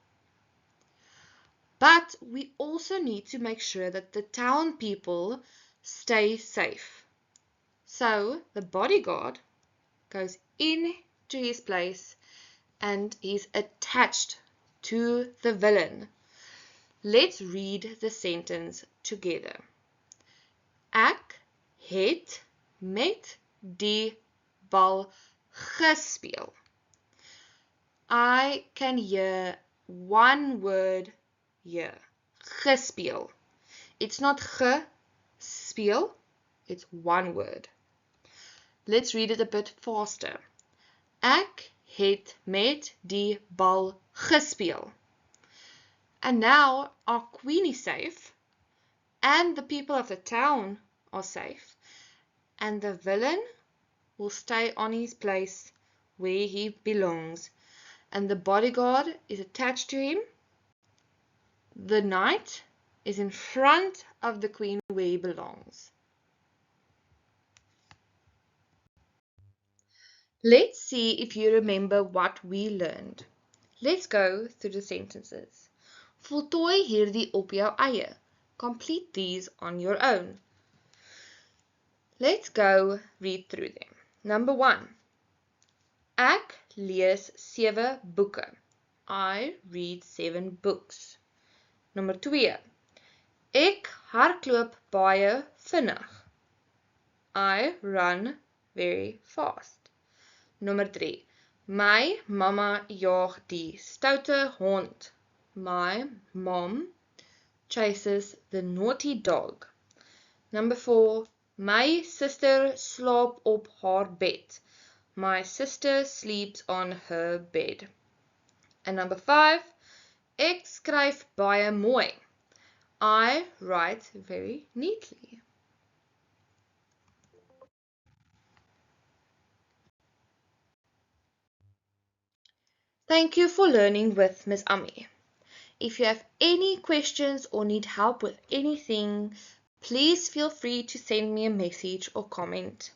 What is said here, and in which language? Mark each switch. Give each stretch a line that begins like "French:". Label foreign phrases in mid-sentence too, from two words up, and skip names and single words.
English: But we also need to make sure that the town people stay safe. So the bodyguard goes in to his place and is attached to the villain. Let's read the sentence together.
Afrikaans: Ek het met die bal gespeel.
English: I can hear one word here. Gespeel. It's not gespeel, it's one word. Let's read it a bit faster.
Afrikaans: Ek het met die bal gespeel.
English: And now our queen is safe, and the people of the town are safe, and the villain will stay on his place where he belongs, and the bodyguard is attached to him. The knight is in front of the queen where he belongs. Let's see if you remember what we learned. Let's go through the sentences.
Afrikaans: Voltooi hierdie op jou eie.
English: Complete these on your own. Let's go read through them. Number 1.
Afrikaans: Ek lees 7 boeke.
English: I read 7 books. Number 2.
Afrikaans: Ek hardloop baie vinnig.
English: I run very fast. Nummer 3.
Afrikaans: My mama jaag die stoute hond.
English: My mom chases the naughty dog. Number 4. My sister
Afrikaans: slaap op haar bed.
English: My sister sleeps on her bed. And number 5. Ek skryf baie mooi. I write very neatly. Thank you for learning with Ms. Ami. If you have any questions or need help with anything, please feel free to send me a message or comment.